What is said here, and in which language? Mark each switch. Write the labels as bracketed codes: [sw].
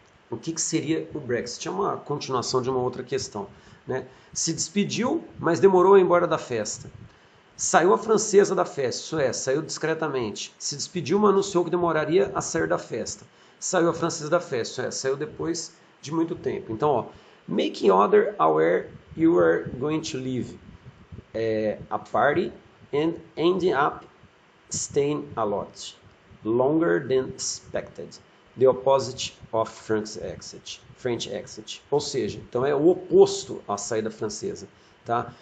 [pt] O que seria o Brexit? É uma continuação de uma outra questão. Né? Se despediu, mas demorou a ir embora da festa. Saiu a francesa da festa, isso é, saiu discretamente. Se despediu, mas anunciou que demoraria a sair da festa. Saiu a francesa da festa, isso é, saiu depois de muito tempo. [en] Então, ó, making other aware you are going to leave a party and ending up staying a lot longer than expected. the opposite of French exit. [pt] Ou seja, então é o oposto à saída francesa. Tá?